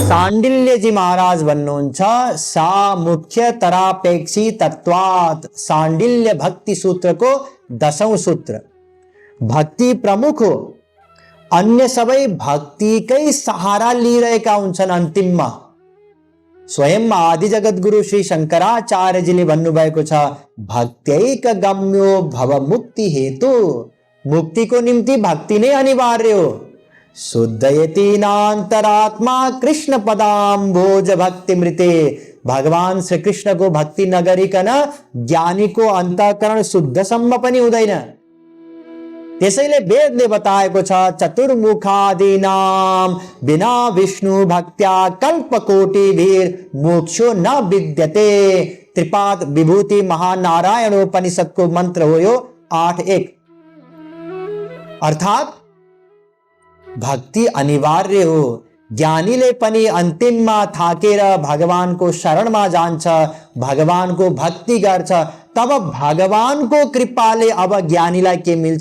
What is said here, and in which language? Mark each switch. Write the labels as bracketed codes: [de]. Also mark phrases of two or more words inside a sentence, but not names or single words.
[ne] शाण्डिल्यजी महाराज भन्नुहुन्छ [sa] सा मुख्य तरापेक्षी तत्वात् [ne] शाण्डिल्य भक्ति सूत्रको 10औं सूत्र। भक्ति प्रमुख हो, अन्य सबै भक्तिकै सहारा लिइरहेका हुन्छन्। अन्तिममा स्वयं आदि जगत गुरु श्री शंकराचार्यजीले भन्नुभएको छ [sa] भक्त्यैक गम्यो भव मुक्ति हेतु। [ne] मुक्तिको निम्ति भक्ति नै अनिवार्य हो। [sa] शुद्धयतीनान्तरात्मा कृष्ण पदाम्भोज भक्ति मृते। [ne] भगवान श्री कृष्ण को भक्ति नगरिकन ज्ञानीको अन्तःकरण शुद्धसम्म पनि हुँदैन। त्यसैले वेदले बताएको छ [sa] चतुर्मुखादीनाम बिना विष्णु भक्त्या कल्पकोटिभिर मोक्षो न विद्यते। [ne] त्रिपाद विभूति महानारायणोपनिषदको मन्त्र हो यो 8:1। अर्थात भक्ति अनिवार्य हो। ज्ञानीले पनि अन्तिममा थाकेर भगवानको शरणमा जान्छ, भगवानको भक्ति गर्छ, तब भगवानको कृपाले अब ज्ञानीलाई के मिल्छ?